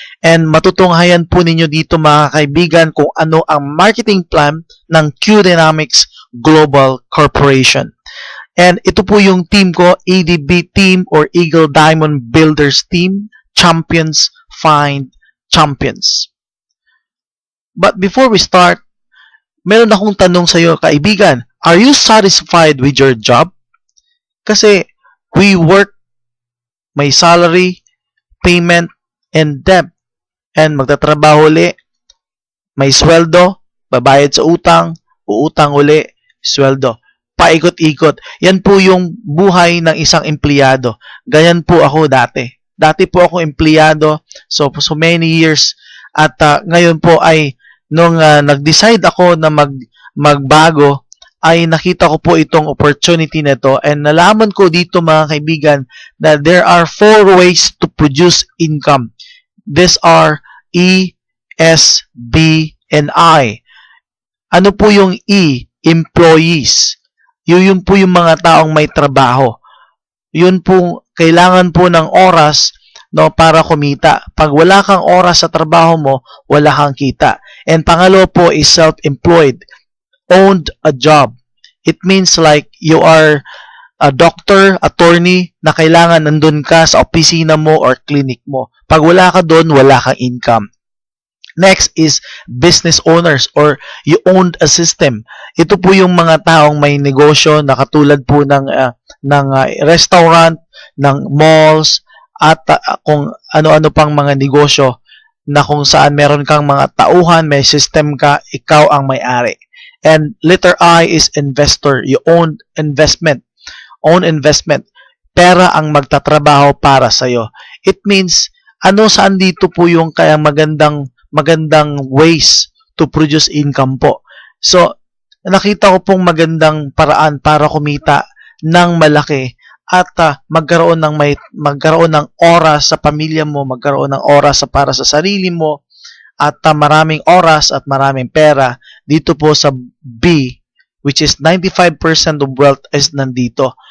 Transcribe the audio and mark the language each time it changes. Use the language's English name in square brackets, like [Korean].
[Filipino] And matutunghayan po ninyo dito mga kaibigan kung ano ang marketing plan ng Q Dynamics Global Corporation. And ito po yung team ko, ADB team or Eagle Diamond Builders team. [English] Champions find champions. But before we start, [Filipino] meron akong tanong sa iyo, kaibigan. [English] Are you satisfied with your job? Kasi we work, may salary, payment, and debt. [Filipino] And magtatrabaho uli, may sweldo, babayad sa utang, uutang uli, sweldo. Paikot-ikot. Yan po yung buhay ng isang empleyado. Ganyan po ako dati. Dati po ako empleyado, [English] so many years. [Filipino] At ngayon po ay, nung nag-decide ako na magbago, ay nakita ko po itong opportunity na ito. [English] And [Filipino] nalaman ko dito mga kaibigan na [English] there are 4 ways to produce income. These are E, S, B, and I. [Filipino] Ano po yung E? Employees. Yun po yung mga taong may trabaho. Yun po, kailangan po ng oras para kumita. Pag wala kang oras sa trabaho mo, wala kang kita. [English] And pangalo po is self-employed. Owned a job. It means like you are a doctor, attorney, [Filipino] na kailangan nandun ka sa opisina mo or clinic mo. Pag wala ka doon, wala kang income. [English] Next is business owners or you owned a system. [Filipino] Ito po yung mga taong may negosyo na katulad po ng restaurant, ng malls, at kung ano-ano pang mga negosyo na kung saan meron kang mga tauhan, may system ka, ikaw ang may-ari. [English] And letter I is investor. You own investment. Own investment. [Filipino] Pera ang magtatrabaho para sa'yo. It means, saan dito po yung kaya magandang ways to produce income po. So, nakita ko pong magandang paraan para kumita ng malaki at magkaroon ng oras sa pamilya mo, magkaroon ng oras para sa sarili mo at maraming oras at maraming pera dito po sa B, [English] which is 95% of wealth is [Filipino] nandito.